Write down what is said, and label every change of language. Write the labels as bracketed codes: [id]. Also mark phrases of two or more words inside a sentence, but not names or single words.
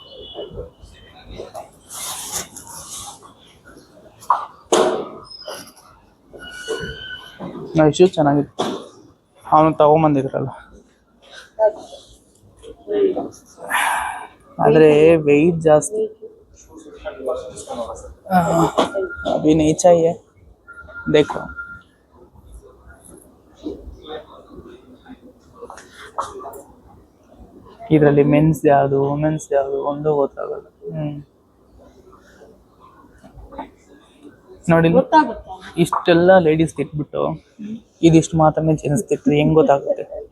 [kn] ಇಶ್ಯೂ ಚೆನ್ನಾಗಿತ್ತು. ಅವನು ತಗೊಂಬಂದಿದ್ರಲ್ಲ, ಆದರೆ ವೆಯ್ಟ್ ಜಾಸ್ತಿ. [hi] अभी नहीं चाहिए, देखो. [kn] ಇದರಲ್ಲಿ ಮೆನ್ಸ್ ಯಾವುದು ವುಮೆನ್ಸ್ ಯಾವುದು ಒಂದು ಗೊತ್ತಾಗಲ್ಲ. ನೋಡಿ, ಇಷ್ಟೆಲ್ಲ ಲೇಡೀಸ್ ಇಟ್ಬಿಟ್ಟು ಇದಿಷ್ಟು ಮಾತ್ರ ಜೆಂಟ್ಸ್ ಇಟ್ರೆ ಹೆಂಗ್ ಗೊತ್ತಾಗುತ್ತೆ?